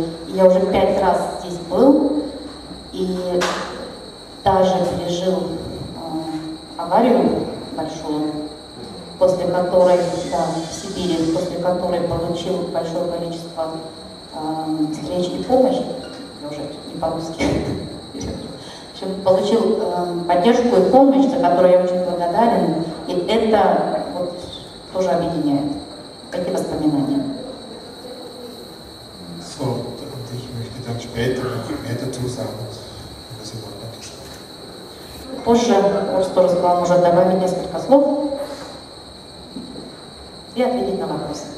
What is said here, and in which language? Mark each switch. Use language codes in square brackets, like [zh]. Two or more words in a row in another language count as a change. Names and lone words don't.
[ru] Я уже 5 раз здесь был и даже пережил аварию большую, после которой, да, в Сибири, после которой получил большое количество встреч и помощи. Я уже не по-русски. Получил поддержку и помощь, за которую я очень благодарен. И это вот тоже объединяет. Такие воспоминания. [de] So, und ich möchte dann später noch mehr dazu sagen, wenn das in Ordnung ist. [ru] Позже Орстор сказал, может добавить несколько слов и ответить на вопросы.